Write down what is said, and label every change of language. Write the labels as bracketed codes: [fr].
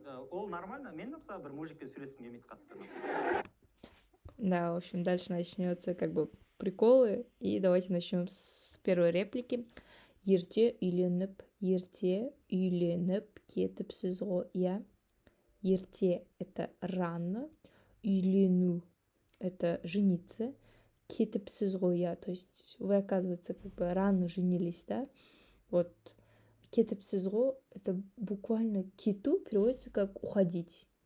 [kk] Ол нормально, мен де мысалы бір мужикпен сөйлескім келмейді қатты. [ru] Да, в общем, дальше начнется приколы, и давайте начнем с первой реплики. [kk] Ерте үйленіп кетіпсіз ғой, иә. [ru] Ерте — это рано, үйлену — это жениться, [kk] кетіпсіз ғой, иә, [ru] то есть вы, оказывается, рано женились, да. Вот [kk] кетіпсіз ғой [ru] — это буквально кету переводится как уходить.